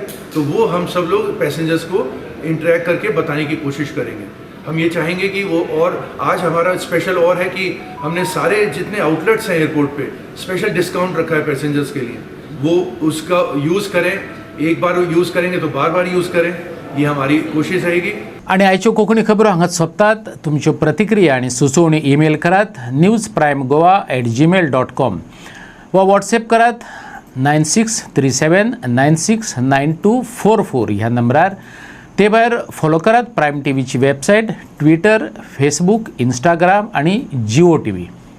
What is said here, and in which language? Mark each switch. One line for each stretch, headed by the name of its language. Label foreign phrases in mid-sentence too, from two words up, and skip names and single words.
Hindi: तो वो हम सब लोग पैसेंजर्स को इंटरेक्ट करके बताने की कोशिश करेंगे. हम ये चाहेंगे कि वो, और आज हमारा स्पेशल और है कि हमने सारे जितने आउटलेट्स हैं एयरपोर्ट पे
English: special discount
Hindi: रखा है पैसेंजर्स के लिए. वो उसका यूज़ करें. एक बार यूज़ करेंगे तो बार बार यूज़ करें. ही हमारी कोशिश रहेगी.
Konkani: आणि आयच्यो कोंकणी खबरो हांगाच सोंपतात. तुमच्यो प्रतिक्रिया आनी सुचोवणी ईमेल करात newsprimegoa@gmail.com वा व्हॉट्सएप करात 9637969244 ह्या नंबरार. ते भायर फॉलो करात प्रायम टीव्हीची वेबसायट, ट्विटर, फेसबूक, इंस्टाग्राम आणि जिओ TV.